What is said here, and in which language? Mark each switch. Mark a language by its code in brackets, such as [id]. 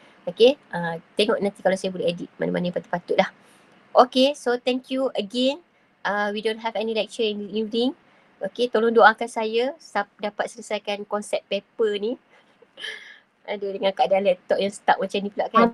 [ms] Okay, tengok nanti kalau saya boleh edit mana-mana yang patut-patut lah. [en] Okay, so thank you again. We don't have any lecture in the evening. [ms] Okay, tolong doakan saya dapat selesaikan konsep paper ni. Aduh, dengan keadaan laptop yang stuck macam ni pula kan.